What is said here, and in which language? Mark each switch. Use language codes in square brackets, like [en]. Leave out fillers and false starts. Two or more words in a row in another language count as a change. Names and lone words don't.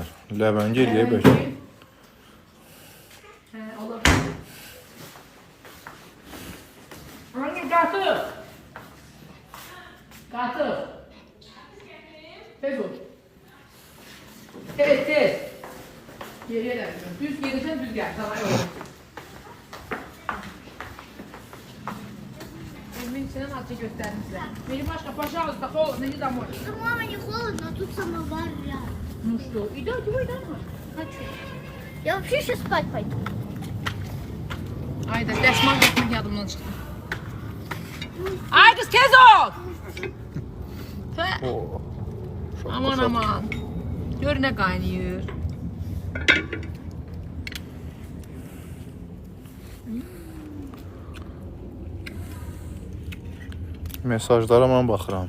[az] Ləvəngi eləyək bəlkə. Hə, olabilir. Hangi qatıq? Qatıq. Tez ol. Tez. [tr] Geriye de yapıyorum. Düz gelirsen düz gel. Sana yol. Elimin içinden atça gösterdim size. Benim başka [ru] пожалуйста, холодно, не домой. Ну, мама, не холодно, а тут самовар рядом. Ну что, иди домой. Хочу. Я вообще сейчас спать пойду. [az] Ayda, dəsmal getmək yadımdan çıxdı. Ay kız tez ol! Oo. Aman. Gör nə qaynayır. Mesajlara mən baxıram.